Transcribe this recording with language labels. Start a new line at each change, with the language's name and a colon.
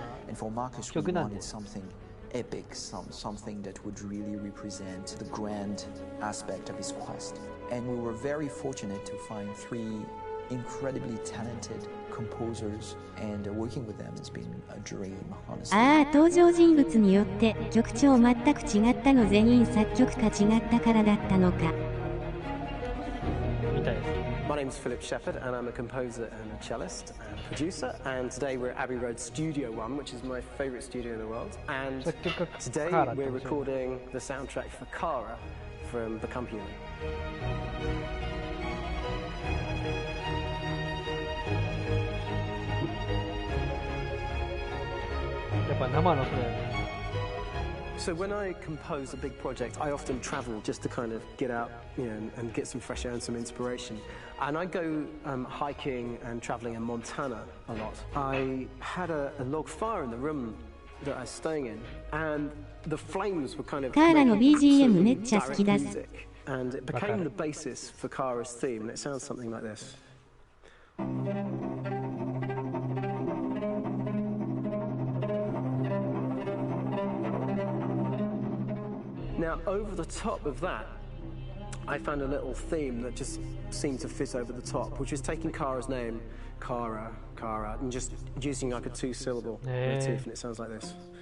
English: And for Marcus, we wanted something epic, something that would really represent the grand aspect of his quest. And we were very fortunate to find three incredibly talented composers, and working with them has been a dream, honestly.
Japanese: ああ、登場人物によって曲調全く違ったの。全員作曲家違ったからだったのか。
English: My name's Philip Shepherd, and I'm a composer and a cellist and producer. And today we're at Abbey Road Studio One, which is my favorite studio in the world. And today we're recording the soundtrack for Kara from Become Human.
Japanese: やっぱ生のそれ。
English: So when I compose a big project, I often travel just to kind of get out, and get some fresh air and some inspiration. And I go hiking and traveling in Montana a lot. I had a log fire in the room that I was staying in, and the flames were kind of
Japanese: カーラの BGM めっちゃ好きだす。
English: And it became the basis for Kara's theme, and it sounds something like this. Now, over the top of that, I found a little theme that just seemed to fit over the top, which is taking Kara's name, Kara, and just using like a 2-syllable motif, and it sounds like this.